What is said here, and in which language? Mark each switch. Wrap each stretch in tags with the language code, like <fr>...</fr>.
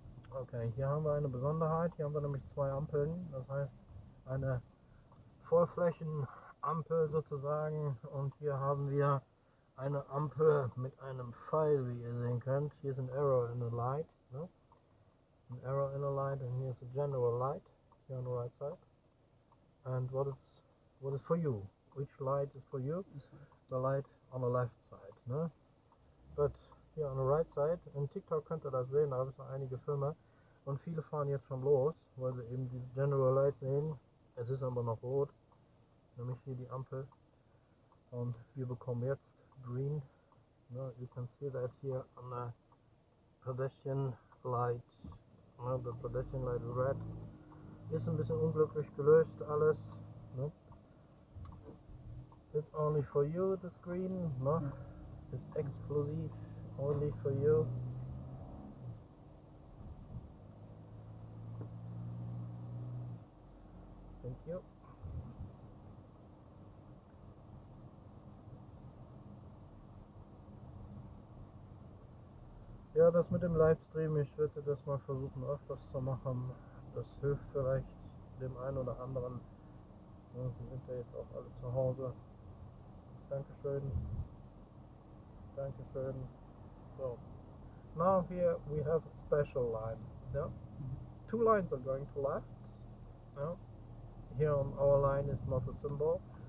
<de>Okay, hier haben wir eine Besonderheit. Hier haben wir nämlich zwei Ampeln. Das heißt eine Vollflächenampel sozusagen. Und hier haben wir eine Ampel mit einem Pfeil, wie ihr sehen könnt. Hier ist ein</de> <en>Arrow in the light. Ne? An arrow in the light, and here's a general light here on the right side. And what is for you? Which light is for you? The light on the left side. Ne? But here on the right side,</en> <de>in TikTok könnt ihr das sehen, da habe ich noch einige Filme. Und viele fahren jetzt schon los, weil sie eben dieses General Light sehen. Es ist aber noch rot, nämlich hier die Ampel. Und wir bekommen jetzt Green.</de> <en>No, you can see that here on the pedestrian light. No, the pedestrian light is red.</en> <de>Ist ein bisschen unglücklich gelöst alles. No?</de> <en>It's only for you, the screen. No? It's exclusive, only for you. Thank you.</en> <de>Ja, das mit dem Livestream, ich werde das mal versuchen öfters zu machen. Das hilft vielleicht dem einen oder anderen. Ja, wir sind ja jetzt auch alle zu Hause. Dankeschön. Dankeschön.</de> <en>So, now here we have a special line. Yeah? Two lines are going to left. Yeah? Here on our line is not a symbol.</en>